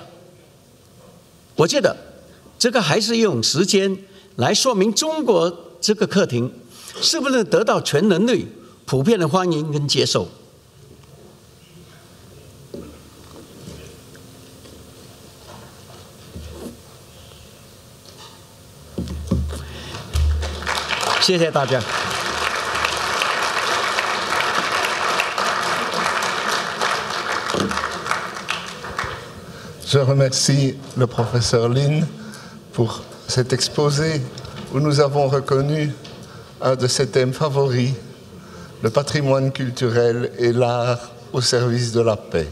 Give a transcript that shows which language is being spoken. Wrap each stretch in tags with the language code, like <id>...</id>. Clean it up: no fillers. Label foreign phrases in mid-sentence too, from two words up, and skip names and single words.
<zh>我觉得这个还是用时间来说明中国这个课题是不是得到全人类普遍的欢迎跟接受。谢谢大家。</zh> <fr>Je remercie le professeur Lin pour cet exposé où nous avons reconnu un de ses thèmes favoris, le patrimoine culturel et l'art au service de la paix.</fr>